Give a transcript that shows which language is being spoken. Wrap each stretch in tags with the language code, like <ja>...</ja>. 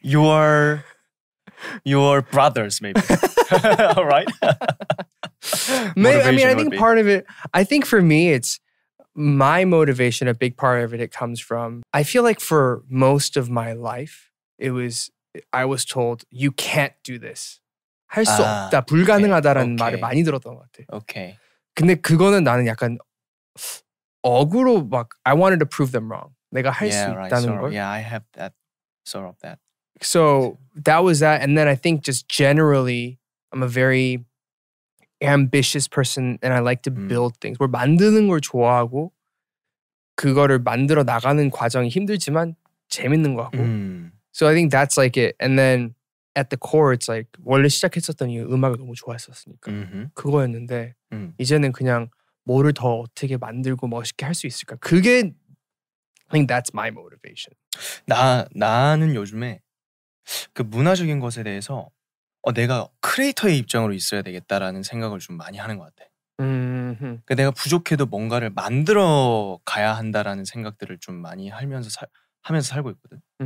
<en>Your brothers, maybe. All right. Maybe, I mean, I think part of it. I think for me, it's my motivation. A big part of it comes from. I feel like for most of my life, I was told you can't do this.</en> <ko>할 수 없다, 불가능하다라는 말을 많이 들었던 것 같아.</ko> <en>Okay.</en> <ko>근데 그거는 나는 약간 억으로 막</ko> <en>I wanted to prove them wrong.</en> <ko>내가 할 수 있다는 걸.</ko> <en>Yeah, I have that sort of that. So that was that, and then I think just generally, I'm a very ambitious person, and I like to build things.</en> <ko>뭘 만드는 걸 좋아하고 그거를 만들어 나가는 과정이 힘들지만 재밌는 것 같고.</ko> <en>So I think that's like it. And then at the core, it's like</en> <ko>원래 시작했었던 이 음악을 너무 좋아했었으니까 그거였는데 이제는 그냥 뭐를 더 어떻게 만들고 멋있게 할 수 있을까? 그게</ko> <en>I think that's my motivation.</en> <ko>나는 요즘에 그 문화적인 것에 대해서 내가 크리에이터의 입장으로 있어야 되겠다라는 생각을 좀 많이 하는 것 같아. 그러니까 내가 부족해도 뭔가를 만들어 가야 한다라는 생각들을 좀 많이 하면서 살고 있거든.</ko>